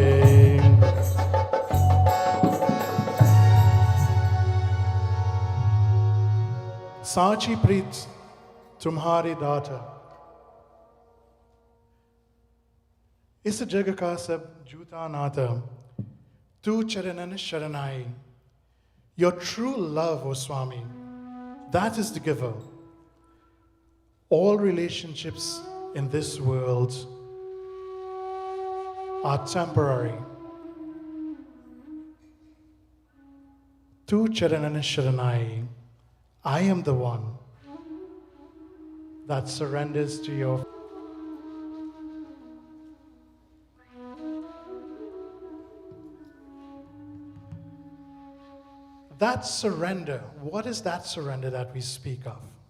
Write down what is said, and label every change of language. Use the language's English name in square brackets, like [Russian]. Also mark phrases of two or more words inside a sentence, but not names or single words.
[Hindi] साची प्रीत तुम्हारी दाता, इस जग का सब जूता नाता, तू चरणन शरणाई. [English] Your true love, O Swami, that is the giver. All relationships in this world are temporary. [Hindi] तू चरणन शरणाई. [English] I am the one that surrenders to your. That surrender, what is that surrender that we speak of?